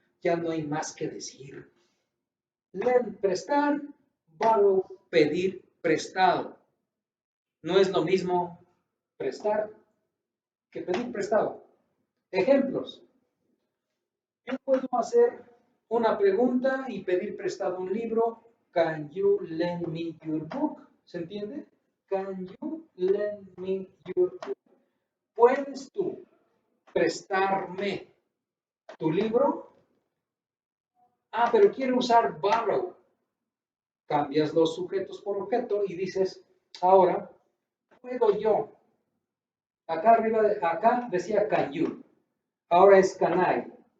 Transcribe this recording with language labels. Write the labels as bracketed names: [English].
[Spanish] Ya no hay más que decir. Lend, prestar, borrow, pedir prestado. No es lo mismo prestar que pedir prestado. Ejemplos. Yo puedo hacer una pregunta y pedir prestado un libro. [English] Can you lend me your book? [Spanish] ¿Se entiende? [English] Can you lend me your book? [Spanish] ¿Puedes tú prestarme tu libro? Ah, pero quiero usar borrow. Cambias los sujetos por objeto y dices, ahora, puedo yo. Acá arriba, acá decía [English] can you. [Spanish] Ahora es [English] can I.